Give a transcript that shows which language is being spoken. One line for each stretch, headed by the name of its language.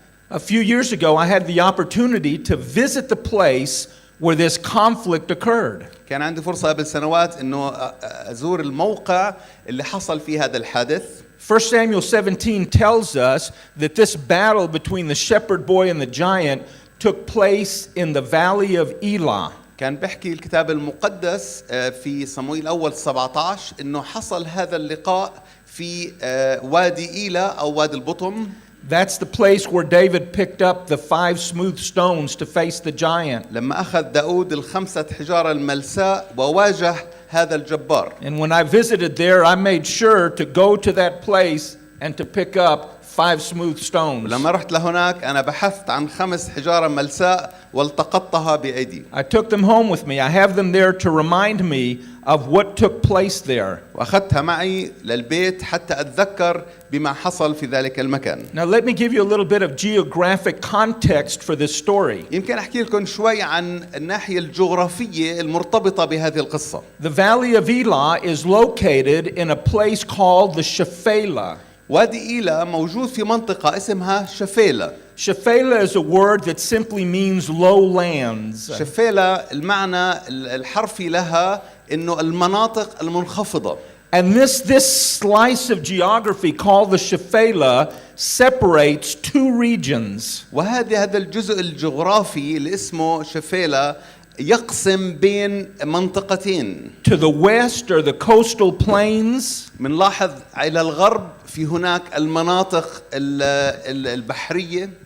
English: A few years ago, I had the opportunity to visit the place where this conflict occurred.
Arabic: كان عندي فرصة قبل سنوات إنه أزور الموقع اللي حصل فيه هذا الحادث.
English: 1 Samuel 17 tells us that this battle between the shepherd boy and the giant took place in the valley of Elah.
Arabic: كان بيحكي الكتاب المقدس في صموئيل أول 17 إنه حصل هذا اللقاء في وادي إيلا أو وادي البطم.
English: That's the place where David picked up the 5 smooth stones to face the giant.
Arabic: لما أخذ داود الخمسة حجارة الملساء وواجه هذا الجبار.
English: And when I visited there, I made sure to go to that place and to pick up 5 smooth stones.
Arabic: لما رحت لهناك أنا بحثت عن 5 حجارة ملساء والتقطتها بأيدي.
English: I took them home with me. I have them there to remind me of what took place there.
Arabic: وأخذتها معي للبيت حتى أتذكر بما حصل في ذلك المكان.
English: Now let me give you a little bit of geographic context for this story.
Arabic: يمكن أحكي لكم شوي عن الناحية الجغرافية المرتبطة بهذه القصة.
English: The valley of Elah is located in a place called the Shephelah.
Arabic: وادي إيلا موجود في منطقة اسمها شفيلة.
English: Shephelah is a word that simply means lowlands.
Arabic: شفيلة المعنى الحرفي لها إنه المناطق المنخفضة.
English: And this slice of geography called the Shephelah separates two regions.
Arabic: هذا الجزء الجغرافي اللي اسمه شفيلة يقسم بين منطقتين.
English: To the west are the coastal plains,
Arabic: منلاحظ إلى الغرب في هناك المناطق البحرية